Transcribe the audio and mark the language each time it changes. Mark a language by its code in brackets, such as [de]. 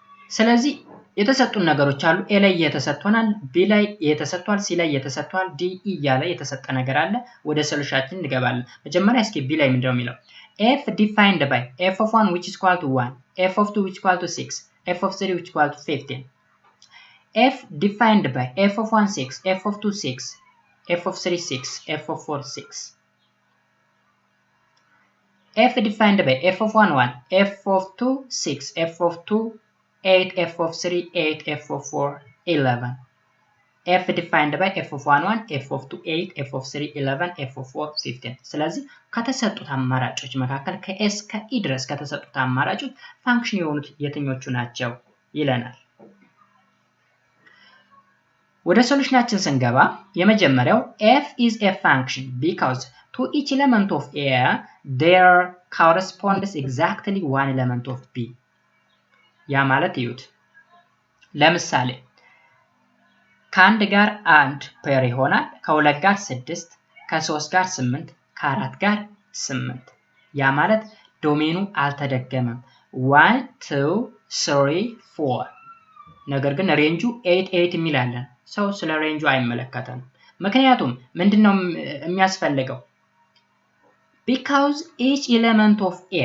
[am] ስለዚህ የተሰጡን ነገሮች አሉ። a ላይ የተሰጥቷል፣ b ላይ የተሰጥቷል፣ c ላይ የተሰጥቷል፣ d e ያለ የተሰጠ ነገር አለ። ወደ ሶሉሽናችን እንገባለን። መጀመሪያ እስኪ b ላይ ምንድነው የሚለው [en] f defined by f of 1 which is equal to 1, f of 2 which is equal to 6, f of 3 which is equal to 15. f defined by f of 1 6, f of 2 6, f of 3 6, f of 4 6. f defined by f of 1 1, f of 2 6, f of 2 8, f of 3 8, f of 4 11. f defined by f of 1 1, f of 2 8, f of 3 11, f of 4 15. [am] ስለዚህ ከተሰጡት አማራጮች መካከል ከs ከe ድረስ ከተሰጡት አማራጮች ፋንክሽን የሆኑት የትኞቹ ናቸው ይለናል። ወደ ሶሉሽናችን ስንገባ የመጀመሪያው [en] f is a function because to each element of a there corresponds exactly one element of b. [am] ያ ማለት ይዩት ለምሳሌ ከአንድ ጋር አንድ ፔር ይሆናል፣ ከሁለት ጋር 6፣ ከ3 ጋር 8፣ ከ4 ጋር 8። ያ ማለት ዶሜኑ አልተደገመም 1 2 3 4 ነገር ግን ሬንጁ 8 8 የሚላለን ሰው ስለ ሬንጁ አይመለከተንም። ምክንያቱም ምንድነው የሚያስፈልገው [en] because each element of